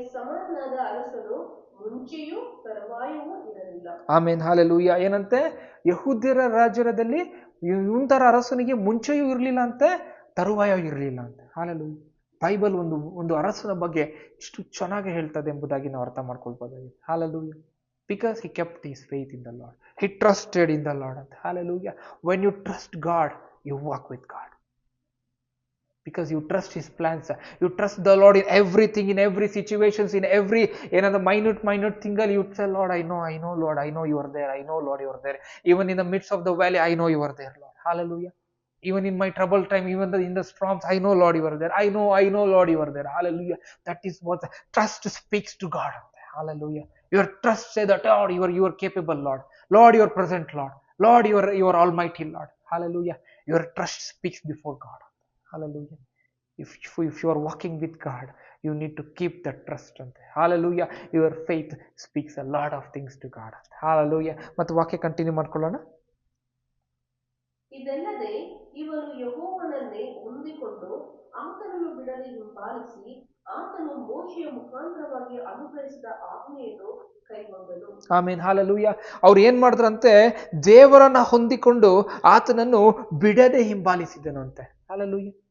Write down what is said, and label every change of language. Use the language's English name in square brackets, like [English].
[Kannada] ಸಮಾನನಾದ ಅರಸನು ಮುಂಚೆಯೂ ತರುವಾಯವೂ ಇರಲಿಲ್ಲ. ಆಮೇನ್, ಹಾಲೆಲೂಯ. ಏನಂತೆ, ಯಹೂದ್ಯರ ರಾಜ್ಯದಲ್ಲಿ ಇವನ್ ಅರಸನಿಗೆ ಮುಂಚೆಯೂ ಇರಲಿಲ್ಲ ಅಂತೆ, ತರುವಾಯ ಇರಲಿಲ್ಲ ಅಂತೆ. ಹಾಲೆಲೂಯ. ಬೈಬಲ್ ಒಂದು ಅರಸನ ಬಗ್ಗೆ ಇಷ್ಟು ಚೆನ್ನಾಗಿ ಹೇಳ್ತದೆ ಎಂಬುದಾಗಿ ನಾವು ಅರ್ಥ ಮಾಡ್ಕೊಳ್ಬೋದಾಗಿದೆ. Hallelujah. [English] Because he kept his faith in the Lord. He trusted in the Lord ಅಂತ. Hallelujah. When you trust God, you walk with God. Because you trust his plans. You trust the Lord in everything, in every situations, in every another minute thing. You say, Lord, I know, Lord, I know you are there. I know, Lord, you are there. Even in the midst of the valley, I know you are there, Lord. Hallelujah. Even in my trouble time, even in the storms, I know, Lord, you are there. I know, Lord, you are there. Hallelujah. That is what trust speaks to God. Hallelujah. Your trust say that, Lord, you are capable, Lord. Lord, you are present, Lord. Lord, you are almighty, Lord. Hallelujah. Your trust speaks before God. Hallelujah. If you are walking with God, you need to keep that trust. Hallelujah. Your faith speaks a lot of things to God. [Kannada] Hallelujah. ಮತ್ತು ವಾಕ್ಯ continue ಮಾಡ್ಕೊಳ್ಳೋಣ. ಇದಲ್ಲದೆ ಇವನು ಯೆಹೋವನನ್ನೇ ಹೊಂದಿಕೊಂಡು ಆತನನ್ನು ಬಿಡದೆ ಹಿಂಬಾಲಿಸಿ ಆತನು ಮೋಶೆಯ ಮುಖಾಂತರವಾಗಿ ಅನುಗ್ರಹಿಸಿದ ಆಜ್ಞೆಯನ್ನು ಕೈಗೊಂಡನು. ಆಮೇನ್, ಹಾಲೆಲೂಯ. ಅವ್ರು ಏನ್ ಮಾಡಿದ್ರಂತೆ, ದೇವರನ್ನ ಹೊಂದಿಕೊಂಡು ಆತನನ್ನು ಬಿಡದೆ ಹಿಂಬಾಲಿಸಿದನು ಅಂತೆ. ಹಾಲೆಲೂಯ.